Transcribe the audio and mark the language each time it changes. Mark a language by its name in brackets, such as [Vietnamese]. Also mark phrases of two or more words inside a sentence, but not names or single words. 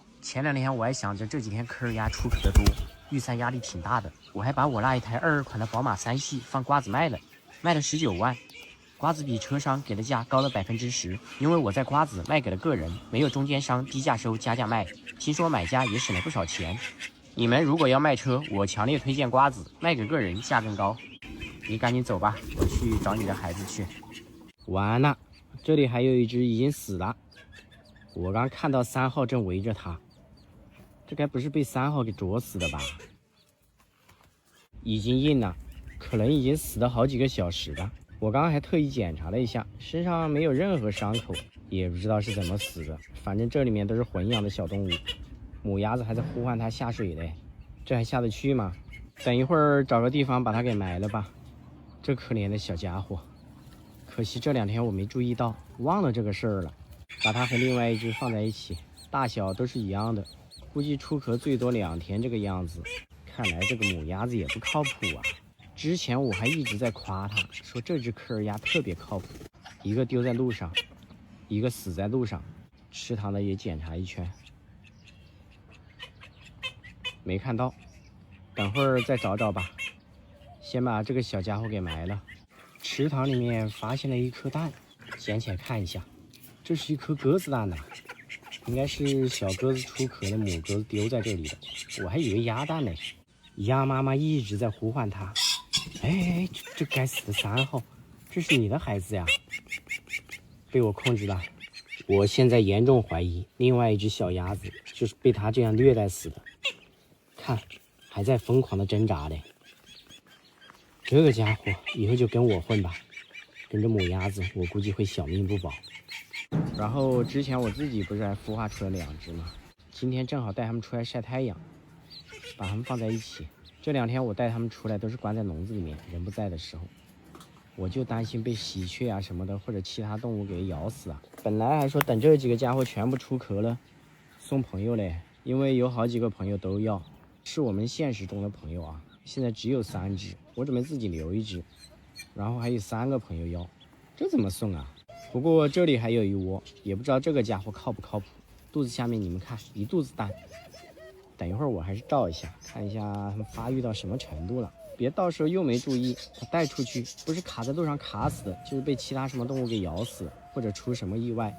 [Chinese] 前2天我還想着這幾天柯爾鴨出殼的多，預算壓力挺大的，我還把我那一台22款的寶馬3系放瓜子賣了19萬。瓜子比車商給的價高了10%，因為我在瓜子賣給了個人，沒有中間商低價收加價賣，聽說買家也省了不少錢。你們如果要賣車，我強烈推薦瓜子，賣給個人價更高。你趕緊走吧，我去找你的孩子去。完了，這裡還有一隻已經死了，我剛看到3號正圍着它，這該不是被3號給啄死的吧？已經硬了，可能已經死了好幾個小時了。我剛刚還特意檢查了一下，身上沒有任何傷口，也不知道是怎麼死的。反正這裡面都是混養的小動物，母鴨子還在呼喚它下水嘞，這還下得去嗎？等一會兒找個地方把它給埋了吧。這可憐的小家伙，可惜這2天我沒注意到，忘了這個事兒了。把它和另外一隻放在一起，大小都是一樣的，估計出殼最多2天這個樣子。看來這個母鴨子也不靠譜啊。之前我還一直在誇他，說這只柯爾鴨特別靠譜，一個丟在路上，一個死在路上。池塘的也檢查一圈，沒看到，等會兒再找找吧。先把這個小家伙給埋了。池塘裡面發現了一顆蛋，撿起來看一下，這是一顆鴿子蛋吶，應該是小鴿子出殼的母鴿子丟在這裡的，我還以為鴨蛋呢。鴨媽媽一直在呼喚它。哎，這該死的3號，這是你的孩子呀！被我控制了。我現在嚴重懷疑，另外一隻小鴨子就是被它這樣虐待死的。看，還在瘋狂的掙扎嘞。這個家伙以後就跟我混吧，跟着母鴨子，我估計會小命不保。然後之前我自己不是還孵化出了2隻嗎？今天正好帶它們出來曬太陽，把它們放在一起。這2天我帶它們出來都是關在籠子裡面，人不在的時候，我就擔心被喜鹊啊什麼的或者其他動物給咬死啊。本來還說等這幾個家伙全部出殼了，送朋友嘞，因為有好幾個朋友都要，是我們現實中的朋友啊。現在只有3隻，我準備自己留1隻，然後還有3個朋友要，這怎麼送啊？不過這裡還有一窩，也不知道這個家伙靠不靠譜。肚子下面你們看，一肚子蛋。等一會兒我還是照一下，看一下它们发育到什么程度了，別到時候又沒注意，它帶出去不是卡在路上卡死的，就是被其他什麼動物給咬死了，或者出什麼意外。